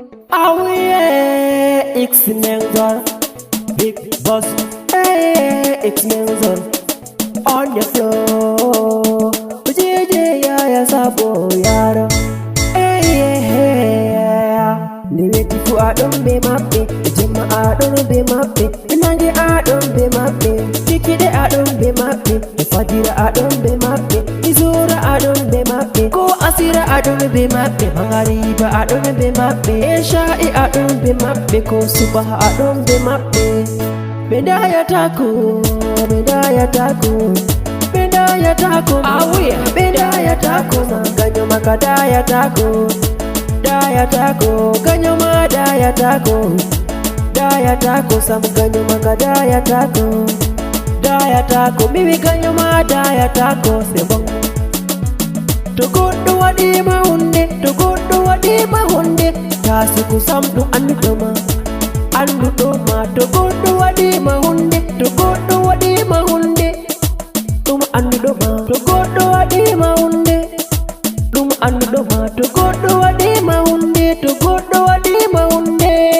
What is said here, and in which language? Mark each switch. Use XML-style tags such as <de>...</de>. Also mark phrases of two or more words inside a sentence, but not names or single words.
<en>Ah, yeah, X-Men zone. Big Boss. Hey, X-Men zone. On the floor. J J Yaya Sabo yaro. Hey, yeah, yeah.</en> <ff>Ni weti fu a don be mappe. Jema a don be mappe. Nange a don be mappe. Kiki de a don be mappe. E fajira aɗon be maɓɓe, e zura aɗon be maɓɓe, ko asira aɗon be maɓɓe, mangariba aɗon be maɓɓe, e sha'i aɗon be maɓɓe, ko subaha aɗon be maɓɓe. Ɓe dayatako, ɓe dayatako, ɓe dayatako, Awuya. ɓe dayatako, ma ganyo maka dayatako, dayatako, ganyo ma dayatako. Dayatako sam ganyo manga dayatako. Dayatako mi wi ganyo ma dayatako</ff> <fr>c'est bon.</fr> <ff>To goɗɗo waɗima hunde, to goɗɗo waɗima hunde, tasiku sam ɗum anduɗo ma, anduɗo ma. To goɗɗo waɗima hunde, to goɗɗo waɗima hunde, ɗum anduɗo ma. To goɗɗo waɗima hunde, Ɗum anduɗo ma to goɗɗo waɗima hunde, to goɗɗo waɗima hunde.</ff>